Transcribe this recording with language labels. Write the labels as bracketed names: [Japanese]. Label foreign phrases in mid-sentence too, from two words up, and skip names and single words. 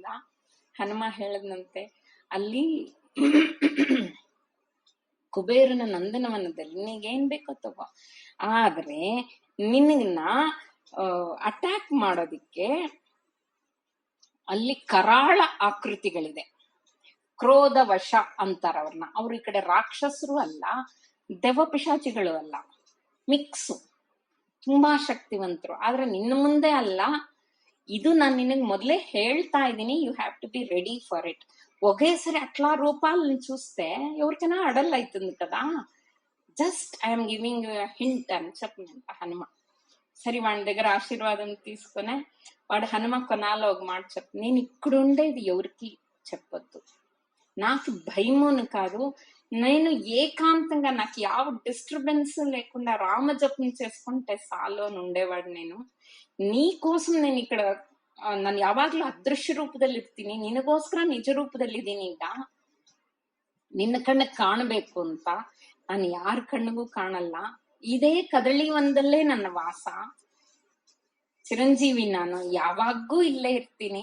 [Kannada] ಹನುಮ ಹೇಳದ್ನಂತೆ, ಅಲ್ಲಿ ಕುಬೇರನ ನಂದನವನದಲ್ಲಿ ನಿನಗೇನ್ ಬೇಕೋ ತಗೋ, ಆದ್ರೆ ನಿನ್ನ ಅಟ್ಯಾಕ್ ಮಾಡೋದಿಕ್ಕೆ ಅಲ್ಲಿ ಕರಾಳ ಆಕೃತಿಗಳಿದೆ. ಕ್ರೋಧ ವಶ ಅಂತಾರ ಅವ್ರನ್ನ. ಅವ್ರ ಈ ಕಡೆ ರಾಕ್ಷಸರು ಅಲ್ಲ, ದೆವ್ವ ಪಿಶಾಚಿಗಳು ಅಲ್ಲ, ಮಿಕ್ಸು, ತುಂಬಾ ಶಕ್ತಿವಂತರು. ಆದ್ರೆ ನಿನ್ನ ಮುಂದೆ ಅಲ್ಲ. ಇದು ನಾನು ನಿನಗ್ ಮೊದ್ಲೇ ಹೇಳ್ತಾ ಇದ್ದೀನಿ, [English] you have to be ready for it. [Telugu] ఒకేసారి అట్లా రూపాలను చూస్తే ఎవరికైనా అడల్ అవుతుంది కదా. [English] just I'm giving hint [Telugu] అని చెప్పినంట హనుమ. సరే వాడి దగ్గర ఆశీర్వాదం తీసుకునే వాడు హనుమ కొనాలో ఒక మాట చెప్పు, నేను ఇక్కడుండేది ఎవరికి చెప్పొద్దు, నాకు భయమును కాదు, నేను ఏకాంతంగా నాకు ಯಾವ డిస్టర్బెన్స్ లేకుండా రామజపం చేసుకుంటే చాలు అని ఉండేవాడు నేను. నీ కోసం [Kannada] ನಾನು ಈ ಕಡೆ ನಾನು ಯಾವಾಗ್ಲೂ ಅದೃಶ್ಯ ರೂಪದಲ್ಲಿ ಇರ್ತೀನಿ, ನಿನಗೋಸ್ಕರ ನಿಜ ರೂಪದಲ್ಲಿದ್ದೀನಿ. ಈಗ ನಿನ್ನ ಕಣ್ಣಿಗೆ ಕಾಣಬೇಕು ಅಂತ ನಾನು ಯಾರ ಕಣ್ಣಿಗೂ ಕಾಣಲ್ಲ. ಇದೇ ಕದಳಿ ಒಂದಲ್ಲೇ ನನ್ನ ವಾಸ, ಚಿರಂಜೀವಿ ನಾನು, ಯಾವಾಗೂ ಇಲ್ಲೇ ಇರ್ತೀನಿ.